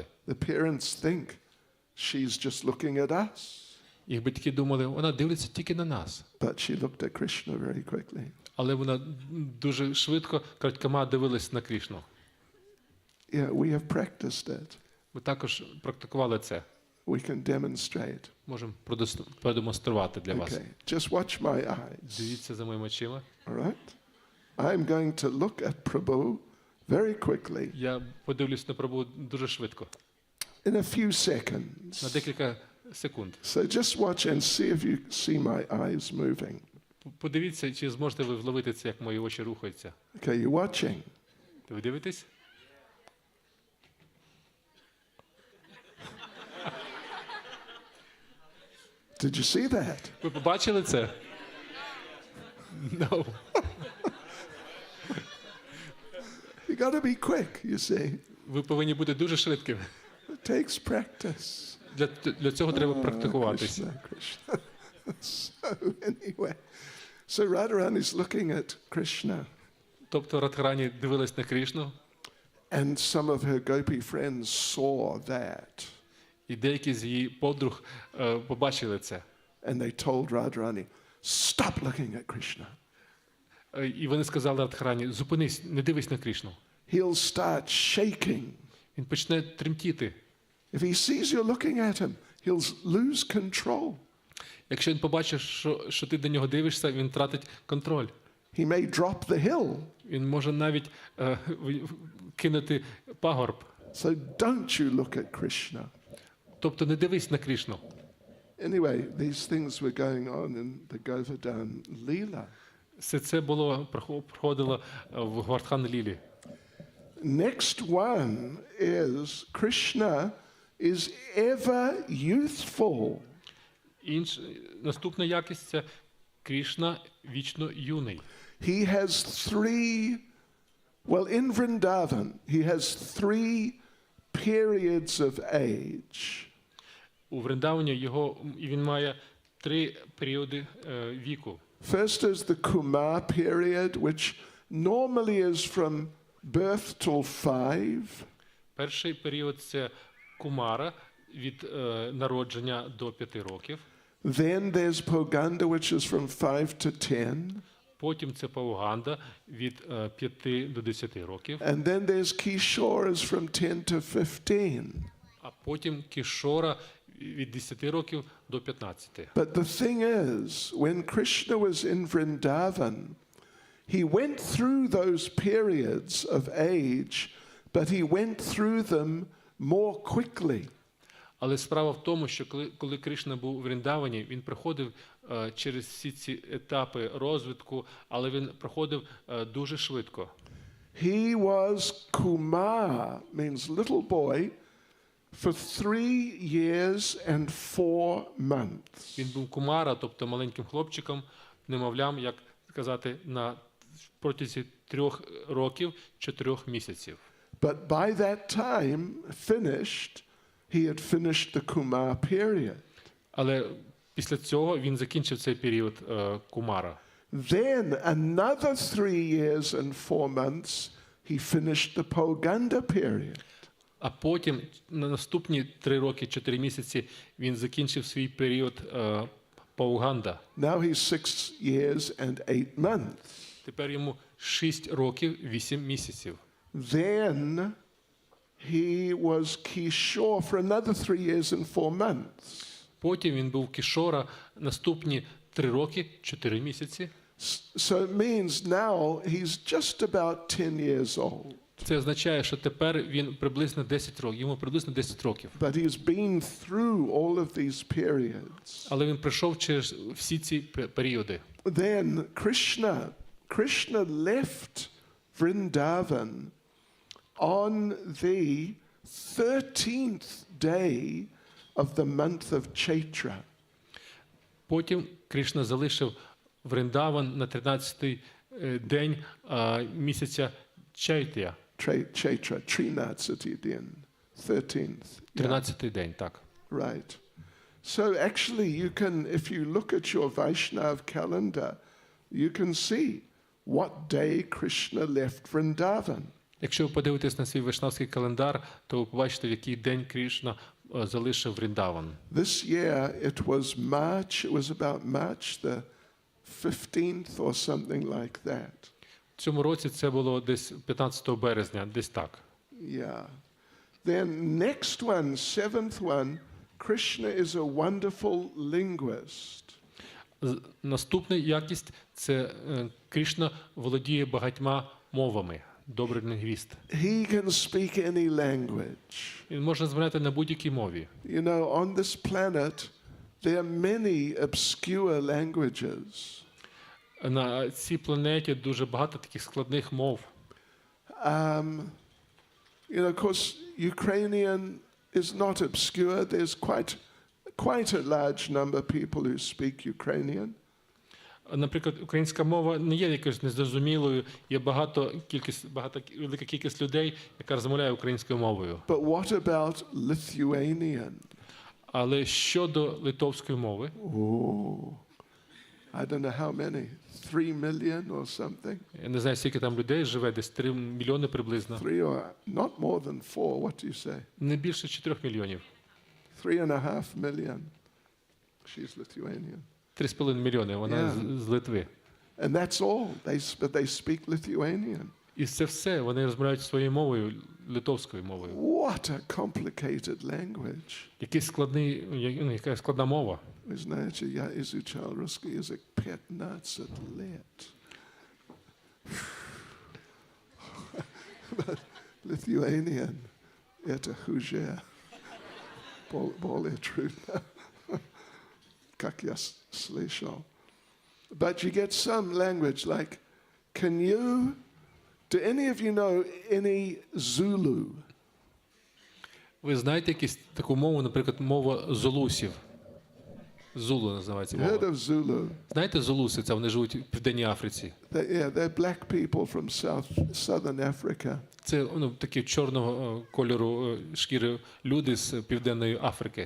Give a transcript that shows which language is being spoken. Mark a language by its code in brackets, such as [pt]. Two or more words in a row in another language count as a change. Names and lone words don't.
[en] The parents think she's just looking at us. [uk] Їх батьки думали, вона дивиться тільки на нас. [en] But she looked at Krishna very quickly. [uk] Але вона дуже швидко, крадькома дивилась на Крішну. [en] Yeah, we have practiced it. [uk] Ми також практикували це. [en] We can demonstrate. [uk] Можемо продемонструвати для вас. [en] Okay, just watch my eyes. [uk] Дивіться за моїми очима. [en] All right? I'm going to look at Prabhu very quickly. [uk] Я подивлюсь на Прабху дуже швидко. [en] In a few seconds. [uk] На декілька секунд. [en] So just watch and see if you see my eyes moving. [uk] Подивіться, чи зможете ви вловити це, як мої очі рухаються. [en] Okay, you're watching. [uk] Ви дивитесь? [en] Did you see that? [uk] Ви побачили це? [en] No. You got to be quick, you see. [uk] Ви повинні бути дуже швидкими. [en] It takes practice. [uk] Для цього треба практикуватися. [en] Krishna, Krishna. So anyway, so Radharani is looking at Krishna. [uk] Тобто Радхарані дивилась на Крішну, [en] And some of her gopi friends saw that. [uk] і деякі з її подруг побачили це. [en] And they told Radharani, stop looking at Krishna. [uk] І вони сказали Радхарані: зупинись, не дивись на Крішну. [en] He'll start shaking. [uk] Він почне тремтіти. [en] If he sees you looking at him, he'll lose control. [uk] Якщо він побачить, що ти до нього дивишся, він втратить контроль. [en] He may drop the hill. [uk] Він може навіть кинути пагорб. [en] So don't you look at Krishna. [uk] Тобто не дивись на Крішну. [en] Anyway, these things were going on in the Govardhan Leela. [uk] Все це проходило в Ґауранґа-лілі. [en] Next one is Krishna is ever youthful. [uk] Наступна якість – це Крішна вічно юний. [en] He has in Vrindavan, he has 3 periods of age. [uk] У Вриндавані він має 3 періоди віку. [en] First is the Kumar period, which normally is from birth till 5. [uk] Перший період – це Кумара, від народження до 5 років. [en] Then there's Poganda, which is from 5 to 10. [uk] Потім це Пауганда, від 5 до 10 років. [en] And then there's Kishoras from 10 to 15. [uk] А потім Кішора від 10 років до 15. [en] But the thing is, when Krishna was in Vrindavan, he went through those periods of age, but he went through them more quickly. [uk] Але справа в тому, що коли Кришна був у Вріндавані, він проходив через всі ці етапи розвитку, але він проходив дуже швидко. [en] He was Kumar, means little boy, for 3 years and 4 months. [uk] Він був Кумара, тобто маленьким хлопчиком, немовлям, як сказати, на протязі 3 років, 4 місяців. [en] But by that time, he had finished the Kumar period. [uk] Але після цього він закінчив цей період Кумара. [en] Then another 3 years and 4 months, he finished the Poganda period. [uk] А потім на наступні 3 роки, 4 місяці він закінчив свій період Пауганда. [en] Now he's 6 years and 8 months. [uk] Тепер йому 6 років, 8 місяців. [en] Then he was Kishore for another 3 years and 4 months. [uk] Потім він був Кішора наступні 3 роки, 4 місяці. [en] So it means now he's just about 10 years old. [uk] Це означає, що тепер він приблизно 10 років, йому приблизно 10 років. [en] But he's been through all of these periods. [uk] Але він пройшов через всі ці періоди. [en] Then Krishna left Vrindavan on the 13th day of the month of Chaitra. [uk] Потім Кришна залишив Вриндаван на 13-й день місяця Чайтя. [en] Chaitra, 13th din, 13th. [uk] 13-й день, так. [en] Right. So actually you can, if you look at your Vaishnav calendar, you can see what day Krishna left Vrindavan. [uk] Якщо ви подивитесь на свій вайшнавський календар, то ви побачите, в який день Кришна залишив Вриндаван. [en] This year it was about March the 15th or something like that. [uk] В цьому році це було десь 15 березня, десь так. [en] Yeah. Then next one, 7th one, Krishna is a wonderful linguist. [uk] Наступна якість – це Кришна володіє багатьма мовами, добрий лінгвіст. [en] He can speak any language. [uk] Він може розмовляти на будь-якій мові. [en] You know, on this planet there are many obscure languages. [uk] На цій планеті дуже багато таких складних мов. [en] You know, of course, Ukrainian is not obscure. There's quite a large number of people who speak Ukrainian. [uk] Наприклад, українська мова не є якоюсь незрозумілою, є велика кількість людей, яка розмовляє українською мовою. [en] But what about Lithuanian? [uk] Але щодо литовської мови, [en] Oh, I don't know how many, 3 million or something? [uk] я не знаю, скільки там людей живе, десь 3 мільйони приблизно. [en] 3 or not more than 4, what do you say? [uk] Не більше 4 мільйонів. [en] 3.5 million. She's Lithuanian. [uk] 3,5 мільйони, вона з Литви. [en] And that's all. But they speak Lithuanian. [uk] І це все, вони розмовляють своєю мовою, литовською мовою. [en] What a complicated language. [uk] Яка складна мова. Ви знаєте, [ru] я изучал русский язык 15 лет. [en] But Lithuanian – [ru] это хуже. Более трудно. Как я слышал. [en] But you get some language like, do any of you know any Zulu? [uk] Ви знаєте якусь таку мову, наприклад, мова зулусів? Зулу називається мова. [en] Heard of Zulu? [uk] Знаєте зулуси? Це вони живуть в Південній Африці. [en] They're black people from southern Africa. [uk] Це такі чорного кольору шкіри люди з Південної Африки.